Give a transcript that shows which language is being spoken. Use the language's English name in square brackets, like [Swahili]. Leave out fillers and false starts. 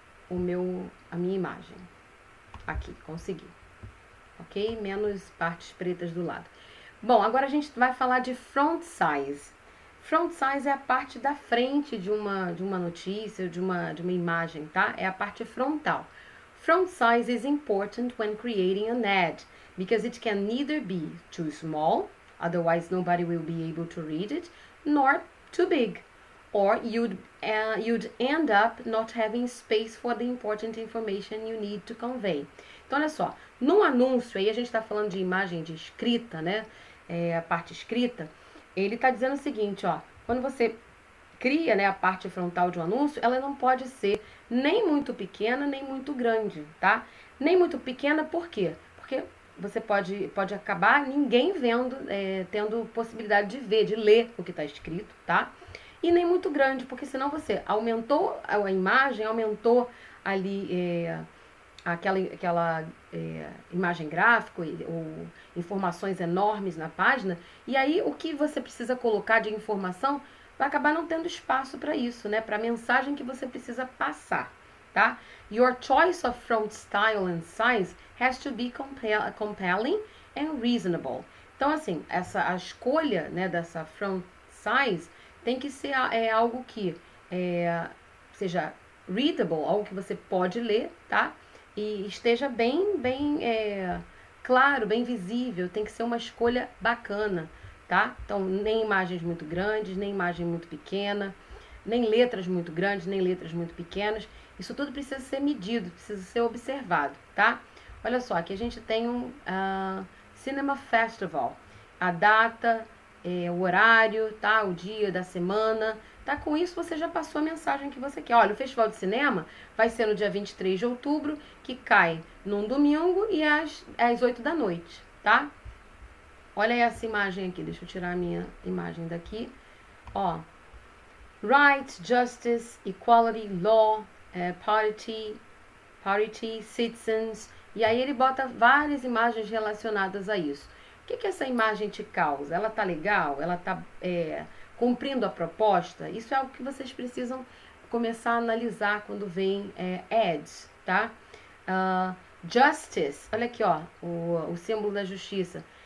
[Portuguese] A minha imagem. Aqui, consegui. Ok? Menos partes pretas do lado. Bom, agora a gente vai falar de front size. Front size é a parte da frente de uma notícia, de uma imagem, tá? É a parte frontal. [English] Front size is important when creating an ad, because it can neither be too small, otherwise nobody will be able to read it, nor too big, or you'd end up not having space for the important information you need to convey. [Portuguese] Então, olha só, num anúncio, aí a gente está falando de imagem de escrita, né? A parte escrita, ele está dizendo o seguinte, ó, quando você cria, né, a parte frontal de um anúncio, ela não pode ser nem muito pequena, nem muito grande, tá? Nem muito pequena, por quê? Porque você pode acabar ninguém vendo, tendo possibilidade de ver, de ler o que está escrito, tá? E nem muito grande, porque senão você aumentou a imagem, aumentou ali aquela imagem gráfica ou informações enormes na página, e aí o que você precisa colocar de informação vai acabar não tendo espaço para isso, né? Para a mensagem que você precisa passar, tá? [English] Your choice of front style and size has to be compelling and reasonable. [Portuguese] Então, assim, a escolha, né, dessa front size tem que ser algo que seja readable, algo que você pode ler, tá? E esteja bem claro, bem visível. Tem que ser uma escolha bacana, tá? Então, nem imagens muito grandes, nem imagem muito pequena, nem letras muito grandes, nem letras muito pequenas. Isso tudo precisa ser medido, precisa ser observado, tá? Olha só, aqui a gente tem um Cinema Festival. A data, o horário, tá? O dia da semana. Tá? Com isso você já passou a mensagem que você quer. Olha, o Festival de Cinema vai ser no dia 23 de outubro, que cai num domingo e às 8 da noite, tá? Olha essa imagem aqui, deixa eu tirar a minha imagem daqui. [English] Ó, Rights, Justice, Equality, Law, Parity, Citizens. [Portuguese] E aí ele bota várias imagens relacionadas a isso. O que essa imagem te causa? Ela tá legal? Ela tá cumprindo a proposta? Isso é algo que vocês precisam começar a analisar quando vem ads, tá? Justice, olha aqui, ó, o símbolo da justiça.